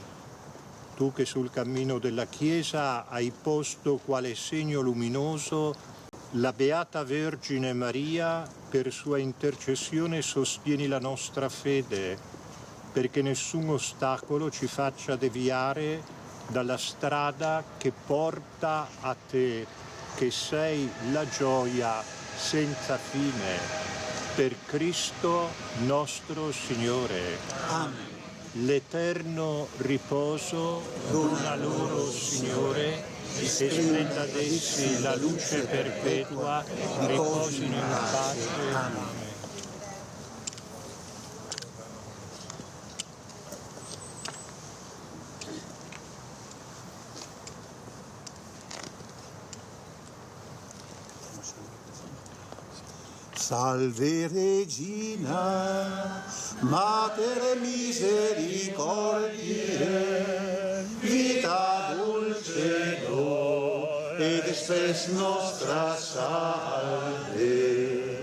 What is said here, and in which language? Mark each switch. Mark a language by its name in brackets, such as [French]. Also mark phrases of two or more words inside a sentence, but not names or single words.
[Italian] Tu che sul cammino della Chiesa hai posto quale segno luminoso la Beata Vergine Maria, per sua intercessione sostieni la nostra fede, perché nessun ostacolo ci faccia deviare dalla strada che porta a te, che sei la gioia senza fine. Per Cristo nostro Signore. Amen. L'eterno riposo dona loro, Signore, e splenda ad essi la luce perpetua, riposino in pace. Amen. [Latin] Salve Regina, Mater misericordiae, vita dulcedo, ed spes nostra salve.